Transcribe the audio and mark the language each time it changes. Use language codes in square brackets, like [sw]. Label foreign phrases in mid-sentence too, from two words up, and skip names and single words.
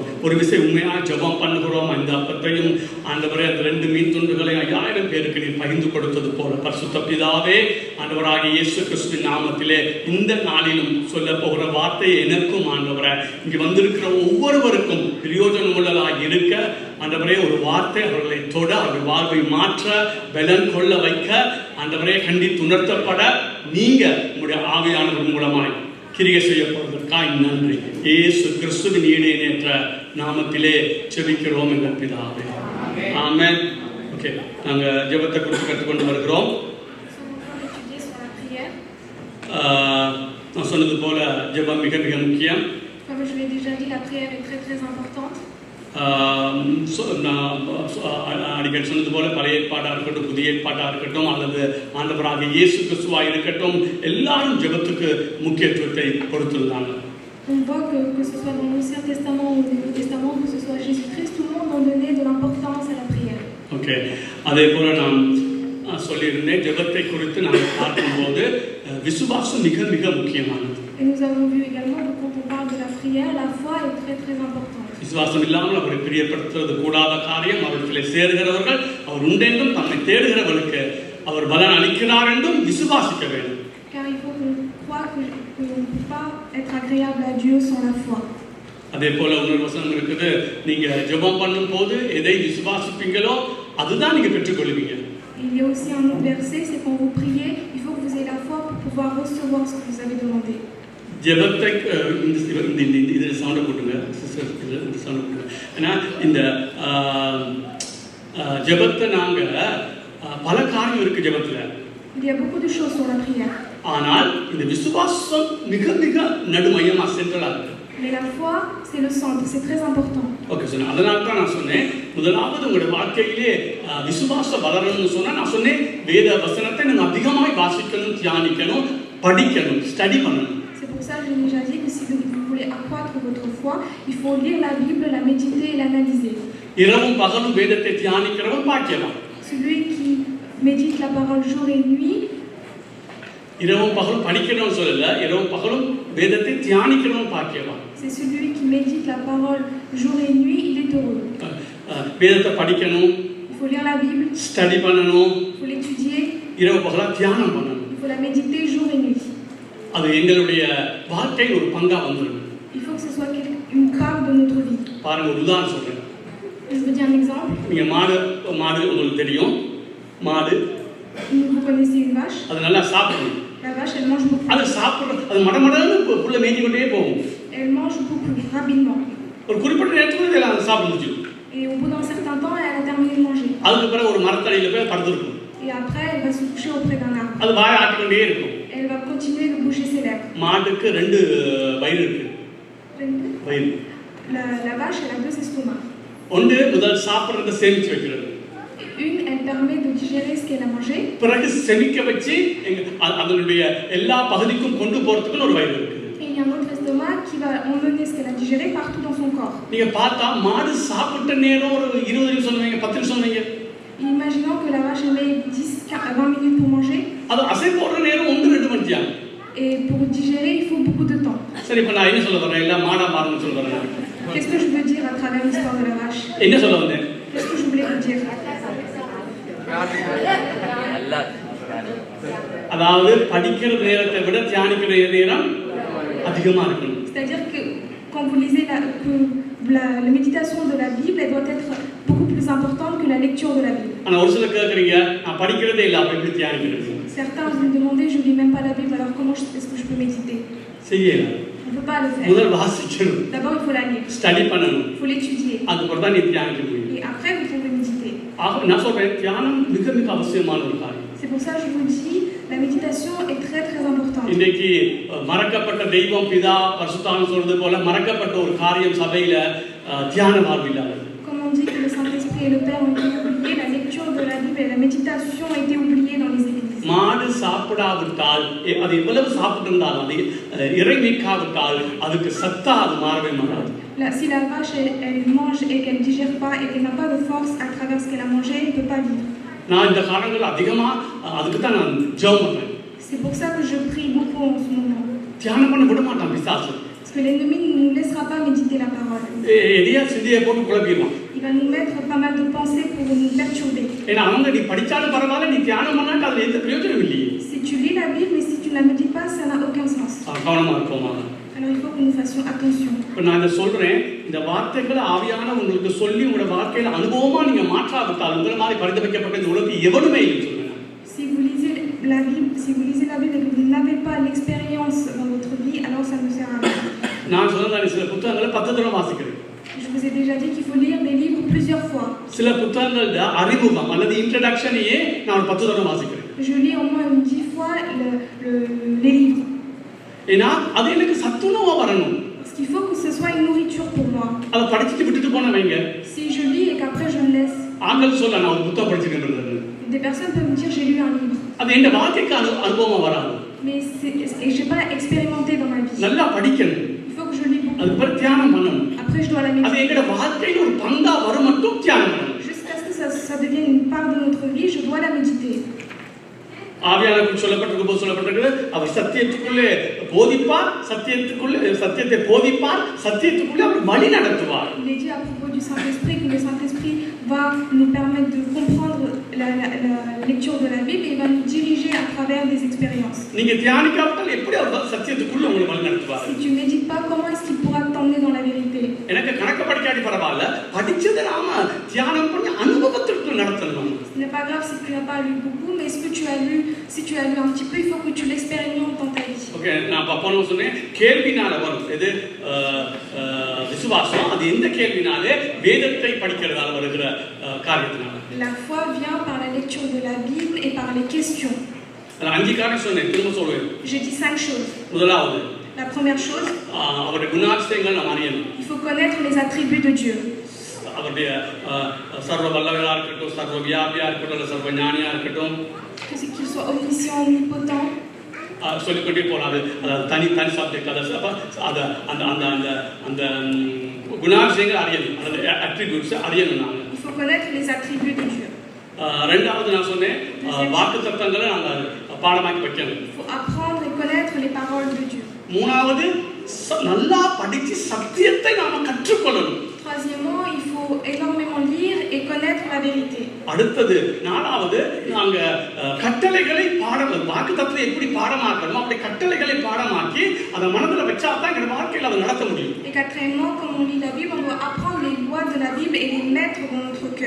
[ta] ஒரு விஷயம் உண்மையாக ஜெபம் பண்ணுகிறோம். இந்த அப்பத்தையும் ஆண்டவரே அந்த 2 மீன் துண்டுகளை 5000 பேருக்கு நீர் பகிர்ந்து கொடுத்தது போல பரிசுத்த பிதாவே, ஆண்டவராகிய இயேசு கிறிஸ்துவின் நாமத்திலே இந்த நாளிலும் சொல்ல போகிற வார்த்தையை எனக்கும் ஆண்டவரை இங்கு வந்திருக்கிற ஒவ்வொருவருக்கும் பிரயோஜனம் உள்ளதாக இருக்க ஆண்டவரே, ஒரு வார்த்தை அவர்களை தொட, அவர்கள் வாழ்வை மாற்ற, பலன் கொள்ள வைக்க, ஆண்டவரே கண்டித்து உணர்த்தப்பட நீங்க உங்களுடைய ஆவியானவர் மூலமாய் கிரியை செய்யப்படுவதற்காக நன்றி. இயேசு கிறிஸ்துவின் ஈடேற்ற நாமத்திலே ஜெபிக்கிறோம் எங்கள் பிதாவே, ஆமென். ஓகே, நாங்கள் ஜெபத்தை குறித்து கற்றுக்கொண்டு வருகிறோம். நான் சொன்னது போல ஜெபம் மிக மிக முக்கியம். [fr] Comme je l'ai déjà dit, la prière est très très importante. [ta] அடிக்கடி சொன்னது போல பழைய ஏற்பாடாக இருக்கட்டும், புதிய ஏற்பாடாக இருக்கட்டும், அல்லது ஆண்டவராகிய இயேசு கிறிஸ்துவாக இருக்கட்டும், எல்லாரும் ஜெபத்துக்கு முக்கியத்துவத்தை கொடுத்திருந்தாங்க. [fr] On voit que ce soit dans l'Ancien Testament ou le Nouveau Testament, que ce soit Jésus-Christ, tout le monde a donné de l'importance à la prière. [ta] ஓகே, அதே போல நான் சொல்லியிருந்தேன், ஜெபத்தை குறித்து நாங்கள் பார்க்கும்போது விசுவாசம் மிக மிக முக்கியமானது. [fr] Et nous avons vu également que quand on parle de la prière, la foi est très très importante. [ta] விசுவாசம் இல்லாமல் அவரை பிரியப்படுத்துவது கூடாத காரியம். அவர்களை சேருகிறவர்கள் அவர் உண்டென்றும் தம்மை தேடுகிறவர்களுக்கு அவர் பலன் அளிக்கிறார் என்றும் விசுவாசிக்க வேண்டும். [fr] Car il faut qu'on croie qu'on ne peut pas être agréable à Dieu sans la foi. [ta] அதே போல இன்னொரு வசனம் இருக்குது, நீங்க ஜெபம் பண்ணும் போது எதை விசுவாசிப்பீங்களோ அதுதான் நீங்க பெற்றுக்கொள்வீங்க. [fr] Il y a aussi un autre verset, c'est quand vous priez, il faut que vous ayez la foi pour pouvoir recevoir ce que vous avez demandé. [ta] ஜெபத்தை இந்த சவுண்டை போட்டுங்க சிஸ்டர், இந்த சவுண்டை போட்டுங்க. ஏன்னா இந்த ஜெபத்தை நாங்கள் பல காரியம் இருக்கு ஜெபத்தில். [fr] Il y a beaucoup de choses sur la prière. [ta] ஆனால் இந்த விசுவாசம் மிக மிக நடுமையமாக சென்ட்ரலாக இருக்கு. [fr] Mais la foi, c'est le centre, c'est très important. [ta] ஓகே சொன்னேன். அதனால தான் நான் சொன்னேன், முதலாவது உங்களுடைய வாழ்க்கையிலே விசுவாசம் வளரணும்னு சொன்னால் நான் சொன்னேன், வேத வசனத்தை நீங்கள் அதிகமாக வாசிக்கணும், தியானிக்கணும், படிக்கணும், ஸ்டடி பண்ணணும். [fr] C'est pour ça que j'ai déjà dit que si vous voulez accroître votre foi, il faut lire la Bible, la méditer et l'analyser. [ta] இரவும் பகலும் வேதத்தை தியானிக்கிறவன் பாக்கியவான். [fr] Celui qui médite la parole jour et nuit. [ta] இரவும் பகலும் படிக்கணும்னு சொல்லல, இரவும் பகலும் வேதத்தை தியானிக்கிறவன் பாக்கியவான். [fr] C'est celui qui médite la parole jour et nuit, il est heureux. [ta] வேதத்தை படிக்கணும், [fr] il faut lire la Bible, [ta] ஸ்டடி பண்ணணும், [fr] il faut l'étudier, [ta] இரவு பகலா தியானம் பண்ணணும். [fr] il faut la méditer jour et nuit. [ta] அது எங்களுடைய வாழ்க்கையில் ஒரு பங்கா வந்துடும். [fr] Il faut que ce soit une part de notre vie. [ta] பாருங்க, ஒரு உதாரணம் சொல்றேன். [fr] Je vous dis un exemple. [ta] நீங்க மாடு உங்களுக்கு தெரியும், மாடு [fr] Vous connaissez une vache. [ta] அது நல்லா சாப்பிடும். [fr] La vache, elle mange beaucoup. [ta] அது சாப்பிடுற அது மடமடன்னு புல்ல மேய்ஞ்சி கொண்டே போகும். [fr] Elle mange beaucoup, rapidement. [ta] ஒரு குறிப்பிட்ட நேரத்துக்குள்ள இதெல்லாம் சாப்பிட்டு முடிச்சிடும். [fr] Et au bout d'un certain temps, elle a terminé de manger. [ta] அதுக்கு பிறகு ஒரு மரத்தடியில போய் படுத்துருக்கும். [fr] Et après, elle va se coucher auprès d'un arbre. [ta] அது வாயை ஆட்டிக்கொண்டே இருக்கும். [fr] Elle va continuer de bouger ses lèvres. [ta] மாட்டுக்கு 2 வயிறு இருக்கு. வயிறு. [fr] La vache, elle a 2 estomacs. [ta] ஒன்று முதல் சாப்பிடுறத சேமிச்சு வைக்கிறது. [fr] Une, elle permet de digérer ce qu'elle a mangé. [ta] பிறகு செமிக்க வச்சு அதனுடைய எல்லா பகுதிக்கும் கொண்டு போறதுக்கு ஒரு வயிறு இருக்கு. [fr] Et il y a un autre estomac qui va emmener ce qu'elle a digéré partout dans son corps. [ta] நீங்க பார்த்தா மாடு சாப்பிட்ட நேரம் ஒரு 20 நிமிஷம் சொன்னீங்க, 10 நிமிஷம் சொன்னீங்க. [fr] Imaginons que la vache elle met 10-20 minutes pour manger. [ta] அது அசை போடுற நேரம் 1-2 மணி நேரம். [fr] Et pour digérer, il faut beaucoup de temps. [ta] சரி, இப்ப நான் என்ன சொல்ல வரேன், இல்ல மாடா மாறுன்னு சொல்ல வரேன். [fr] Qu'est-ce que je veux dire à travers l'histoire de la vache? [ta] என்ன சொல்ல வந்தேன்? [fr] Qu'est-ce que je voulais vous dire? [ta] அதாவது படிக்கிற நேரத்தை விட தியானிக்கிற நேரம் அதிகமா இருக்கணும். [fr] C'est-à-dire que quand vous lisez la méditation de la Bible, elle doit être beaucoup plus importante que la lecture de la Bible. [ta] ஆனா ஒரு சில கேக்குறீங்க, நான் படிக்கிறதே இல்ல, அப்ப எப்படி தியானிக்கிறது? [fr] Certains vous me demandez, je lis même pas la Bible, alors comment est-ce que je peux méditer? [ta] செய்யல. [fr] On peut pas le faire. [ta] முதல் வாசிக்கணும். [fr] D'abord, il faut la lire. [ta] ஸ்டடி பண்ணணும். [fr] Il faut l'étudier. [ta] அதுக்கப்புறம் தான் நீ தியானிக்க முடியும். [fr] Et après, vous pouvez méditer. [ta] ஆக நான் சொல்றேன், தியானம் மிக மிக அவசியமான ஒரு காரியம். [fr] C'est pour ça que je vous dis, la méditation est très très importante. [ta] இன்னைக்கு மறக்கப்பட்ட தெய்வம் பிதா பரிசுத்தாவின் சொல்றது போல மறக்கப்பட்ட ஒரு காரியம் சபையில தியான வாழ்வில். [fr] Comme on dit que le Saint-Esprit et le Père ont été oubliés, la lecture de la Bible et la méditation ont été oubliées dans les églises. [ta] மாடு சாப்பிடாவிட்டால் அது எவ்வளவு சாப்பிட்டிருந்தாலும் அது இறைமிக்காவிட்டால் அதுக்கு சத்தா அது மாறவே மாறாது. [fr] Si la vache elle mange et qu'elle ne digère pas et qu'elle n'a pas de force à travers ce qu'elle a mangé, elle ne peut pas vivre. [ta] நான் இந்த காலங்கள் அதிகமாக அதுக்கு தான் நான் ஜெபம் பண்ணுறேன். [fr] C'est pour ça que je prie beaucoup en ce moment. [ta] தியானம் பண்ண விட மாட்டான் பிசாசு. [fr] Parce que l'ennemi ne nous laissera pas méditer la parole. [ta] எதையா சிந்தியை போட்டு குழப்பிடுவான். [fr] Il va nous mettre pas mal de pensées pour nous perturber. [ta] ஏன்னா அவங்க நீ படிச்சாலும் பரவாயில்ல, நீ தியானம் பண்ணாட்டு அதுல எந்த பிரயோஜனம் இல்லையே. [fr] Si tu lis la Bible mais si tu ne la médites pas, ça n'a aucun sens. [ta] கவனமா இருக்கோமா? [fr] Alors il faut que nous fassions attention. [ta] இப்போ நான் இதை சொல்றேன், இந்த வார்த்தைகளை ஆவியான உங்களுக்கு சொல்லி உங்களோட வாழ்க்கையில அனுபவமா நீங்க மாற்றாவிட்டால் உங்களை மாதிரி பரிந்துரைக்கப்பட்ட இந்த உலகத்தில் எவனுமே இல்லை சொல்லுங்க. [fr] Si vous lisez la Bible et que vous n'avez pas l'expérience dans votre vie, alors ça ne sert à rien. [ta] நான் சொன்னதானே சில புத்தகங்களை 10 தடவை வாசிக்கிறேன். [fr] Je vous ai déjà dit qu'il faut lire des livres plusieurs fois. [ta] சில புத்தகங்களோட அறிமுகம் அல்லது இன்ட்ரோடக்ஷனையே நான் 10 தடவை வாசிக்கிறேன். [fr] Je lis au moins 10 fois les livres. [ta] ஏன்னா அது எனக்கு சத்துணவா வரணும். [fr] Parce qu'il faut que ce soit une nourriture pour moi. [ta] அதை படிச்சுட்டு விட்டுட்டு போன வைங்க. [fr] Si je lis et qu'après je le laisse. [ta] ஆண்கள் சொல்ல நான் ஒரு புத்தகம் படிச்சிருக்கேன். [fr] Des personnes peuvent me dire j'ai lu un livre. [ta] அது என் வாழ்க்கைக்கு அனுபவமா வராது. [fr] Mais j'ai pas expérimenté dans ma vie. [ta] நல்லா படிக்கணும். [fr] Il faut que je lis beaucoup. [ta] அது பிறகு தியானம் பண்ணணும். [fr] Après je dois la méditer. [ta] அது எங்கட வாழ்க்கையில ஒரு பங்கா வரும் மட்டும் தியானம் பண்ணணும். [fr] Jusqu'à ce que ça devienne une part de notre vie, je dois la méditer. [ta] ஆவியானவர் சொல்லப்பட்டிருக்கிறது அவர் சத்தியத்துக்குள்ளே போதிப்பார், சத்தியத்தை போதிப்பார், சத்தியத்துக்குள்ளே அவர் வழி நடத்துவார். [fr] Il est dit à propos du Saint-Esprit que le Saint-Esprit va nous permettre de comprendre la lecture de la Bible et il va nous diriger à travers des expériences. [ta] நீங்க தியானிக்காவிட்டால் எப்படி அவர் சத்தியத்துக்குள்ள உங்களை வழி நடத்துவார்? [fr] Si tu médites pas, comment est-ce qu'il pourra t'emmener dans la vérité? [ta] எனக்கு கணக்கு படிக்காட்டி பரவாயில்ல, படிச்சதை நாம தியானம் பண்ணி அனுபவத்திற்கு நடத்தணும். [fr] Ce n'est pas grave si tu n'as pas lu beaucoup, mais ce que tu as lu, si tu as lu un petit peu, il faut que tu l'expérimentes dans ta vie. [ta] ஓகே, நான் போன சொன்னேன் கேள்வினால வரும். இது விசுவாசம். அது எந்த கேள்வினாலே வேதத்தை படிக்கிறதால வருகிற காரியத்தினால. [fr] La foi vient par la lecture de la Bible et par les questions. [ta] நான் 5 காரியம் சொன்னேன், திரும்ப சொல்றேன். [fr] J'ai dit 5 choses. [ta] முதலாவது, [fr] La première chose, [ta] அவருடைய குணாதிசயங்கள் நாம் அறியணும். [fr] il faut connaître les attributs de Dieu. [ta] அவருடைய சர்வ வல்லவரா இருக்கட்டும், சர்வ வியாபியா இருக்கட்டும், சர்வ ஞானியா இருக்கட்டும், [fr] Qu'il soit omniscient, omnipotent. [ta] சொல்லிக்கொண்டே போறாரு. தனி சப்ஜெக்ட். அதை அந்த அந்த அந்த அந்த குணாதிசயங்கள் அறியணும், அல்லது அட்ரிபியூட்ஸ் அறியணும். நாங்கள் [fr] Il faut connaître les attributs de Dieu. [ta] ரெண்டாவது நான் சொன்னேன், வாக்கு தத்தங்களை நாங்கள் பாடமாக்கி வைக்கணும். [fr] Il faut apprendre et connaître les paroles de Dieu. [ta] மூணாவது, நல்லா படிச்சு சத்தியத்தை நாம கற்றுக்கொள்ளணும். [fr] Troisièmement, il faut énormément lire et connaître la vérité. [ta] அடுத்தது, நாலாவது, நாங்க கட்டளைகளை வாக்குத்தத்தத்தை எப்படி பாடமாக்கணுமோ அப்படி கட்டளைகளை பாடமாக்கி அதை மனதில் வச்சா தான் எங்க வாழ்க்கையில் அதை நடத்த முடியும். [fr] Et quatrièmement, comme on lit la Bible, on doit apprendre les lois de la Bible et les mettre dans notre cœur.